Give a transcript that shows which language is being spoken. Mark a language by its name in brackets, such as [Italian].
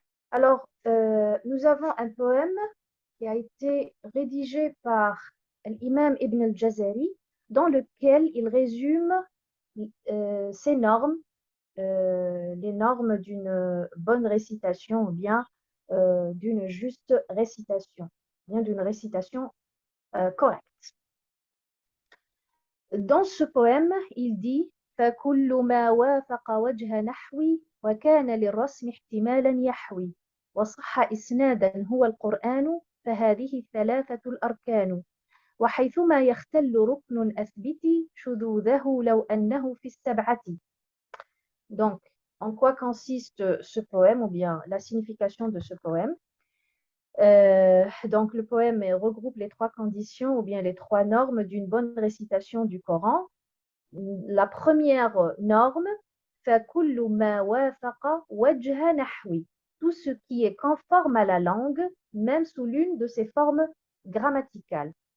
[French] Alors, nous avons un poème qui a été rédigé par l'imam Ibn al-Jazari, dans lequel il résume ces normes les normes d'une bonne récitation ou bien d'une juste récitation, bien d'une récitation correcte. Dans ce poème, il dit [Arabic] فكل ما وافق وجه نحوي وكان للرسم احتمالا يحوي وصح إسنادا هو القرآن فهذه الثلاثة الأركان وحيثما يختل ركن أثبت شذوذه لو أنه في السبعة. [French] Donc, en quoi consiste ce poème ou bien la signification de ce poème? Donc, le poème regroupe les trois conditions ou bien les trois normes d'une bonne récitation du Coran. La première norme, [Arabic] فَكُلُّ مَا وَافَقَ وَجْهَ نَحْوِ, [French] tout ce qui est conforme à la langue, même sous l'une de ses formes grammaticales.